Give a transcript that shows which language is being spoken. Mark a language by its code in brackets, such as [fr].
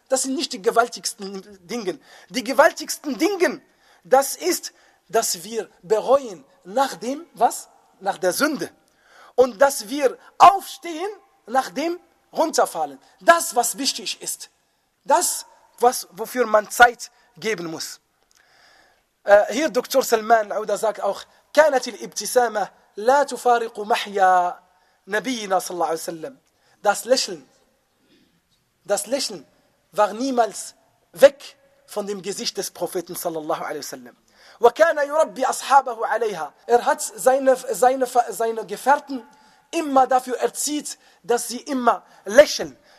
[de] Das sind nicht die gewaltigsten Dinge. Die gewaltigsten Dinge, das ist, dass wir bereuen nach dem, was? Nach der Sünde. Und dass wir aufstehen nach dem Runterfallen. Das, was wichtig ist. Das, was, wofür man Zeit geben muss. Hier Dr. Salman Auda sagt auch, [ar] كانت الابتسامة لا تفارق محيا نبينا صلى الله عليه وسلم. [de] Das Lächeln war niemals weg von dem Gesicht des Propheten [ar] صلى الله عليه وسلم. وكان يربي أصحابه عليها. [de] Er hat seine Gefährten immer dafür erzieht, dass sie immer lächeln.